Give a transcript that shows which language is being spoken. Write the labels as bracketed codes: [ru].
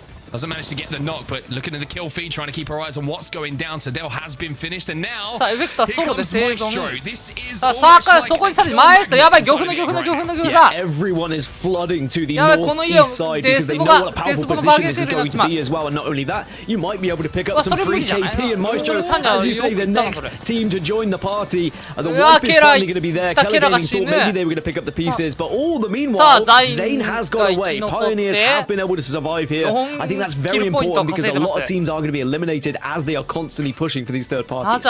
[en] Doesn't manage to get the knock, but looking at the kill feed, trying to keep her eyes on what's going down. Sedell has been finished, and now [ja] さあエフェクトはソロで生存。さあサーからそこにさらにマエスト、やばい、漁夫のさ。 [en] Everyone is flooding to the [ja] やばい、この家をデスボのバーゲンセールになっちまう。 [en] Well, not only that, you might be able to pick up some free KP and Maestro, as you say, the next team to join the party. The wipe is finally going to be there. Keller thought maybe they were going to pick up the pieces, but all the meanwhile, Zane has got away. Pioneers have been able to survive here. I think that's very important because a lot of teams are going to be eliminated as they are constantly pushing for these third parties.